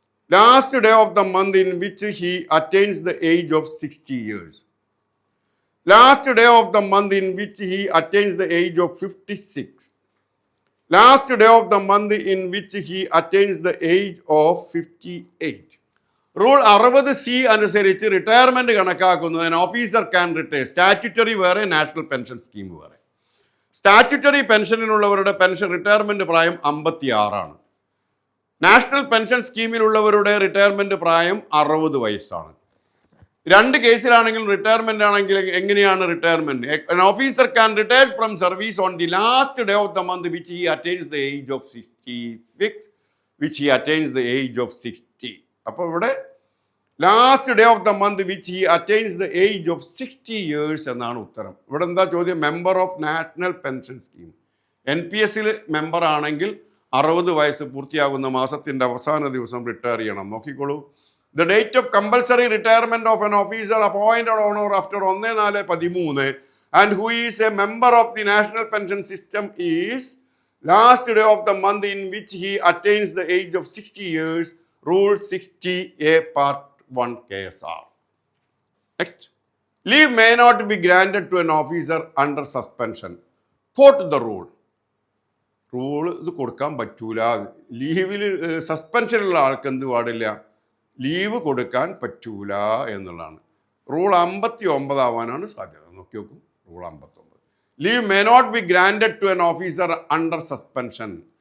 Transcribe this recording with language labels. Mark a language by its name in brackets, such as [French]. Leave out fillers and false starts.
[English] Last day of the month in which he attains the age of 60 years. Last day of the month in which he attains the age of 56. Last day of the month in which he attains the age of 58. [Malayalam] Rule 60C അനുസരിച്ച് retirement കണക്കാക്കുന്നതിന് [English] Officer can retire. [Malayalam] Statutory വേറെ, national pension scheme വേറെ. Statutory പെൻഷനിലുള്ളവരുടെ pension retirement പ്രായം 56 national pension സ്കീമിലുള്ളവരുടെ retirement പ്രായം 60 വയസ്സാണ്. രണ്ട് കേസിലാണെങ്കിലും retirement ആണെങ്കിൽ എങ്ങനെയാണ് retirement? [English] An officer can retire from service on the last day of the month which he attains the age of 66, which he attains the age of 60. [Malayalam] അപ്പോൾ ഇവിടെ [English] last day of the month which he attains the age of 60 years [Malayalam] എന്നാണ് ഉത്തരം. ഇവിടെ എന്താ ചോദ്യം? Member of national pension scheme. NPS member ആണെങ്കിൽ 60 വയസ്സ് പൂർത്തിയാകുന്ന മാസത്തിൻ്റെ അവസാന ദിവസം റിട്ടയർ ചെയ്യണം. നോക്കിക്കോളൂ. [English] The date of compulsory retirement of an officer appointed on or after 1/4/2013 and who is a member of the national pension system is last day of the month in which he attains the age of 60 years. Rule 60A part 1 KSR. Next. Leave may not be granted to an officer under suspension. Quote the rule. [Malayalam] Rule ഇത് കൊടുക്കാൻ പറ്റൂല. ലീവിൽ സസ്പെൻഷനുള്ള ആൾക്ക് എന്ത് പാടില്ല? Leave കൊടുക്കാൻ പറ്റൂല എന്നുള്ളതാണ്. Rule 59 ആവാനാണ് സാധ്യത. നോക്കി നോക്കും. Rule 59. [English] Leave may not be granted to an officer under suspension.